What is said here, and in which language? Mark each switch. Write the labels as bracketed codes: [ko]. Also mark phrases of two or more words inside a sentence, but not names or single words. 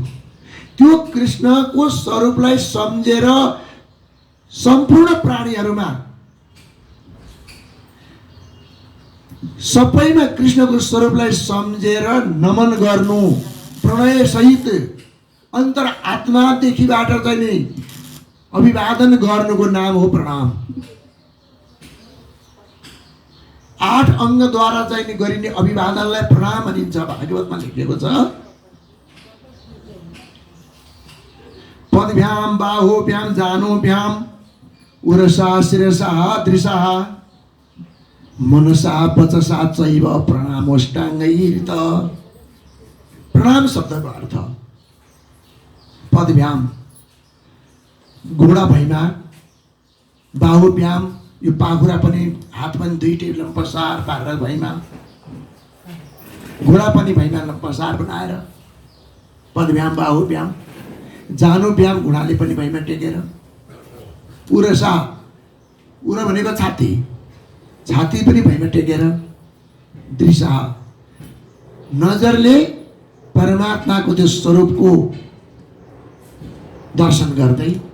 [ne] त्यो कृष्णको स्वरूपलाई सम्झेर सम्पूर्ण प्राणीहरूमा सबैमा कृष्णको स्वरूपलाई सम्झेर नमन गर्नु, प्रणय सहित अन्तर आत्मादेखिबाट चाहिँ नि अभिवादन गर्नुको नाम हो प्रणाम। 8 अङ्गद्वारा चाहिँ नि गरिने अभिवादनलाई प्रणाम भनिन्छ। भागवतमा लेखिएको छ, [sa] पदभ्याम बाहुभ्याम जानुभ्याम उरसा शिरसा दृशा मनसा वचसा चैव प्रणामोष्टाङ्गैर्त। प्रणाम शब्दको [ne] अर्थ पदभ्याम घोडा भैमा, बाहुभ्याम यो पाखुरा पनि हात पनि दुईटै लम्पसार पारेर भैमा, घोडा पनि भैमा लम्पसार बनाएर पदभ्याम बाहुभ्याम, जानुभ्याम घोडाले पनि भैमा टेकेर, उरसा उर भनेको छाती, छाती पनि भैमा टेकेर, दृशा नजरले परमात्माको त्यो स्वरूपको दर्शन गर्दै,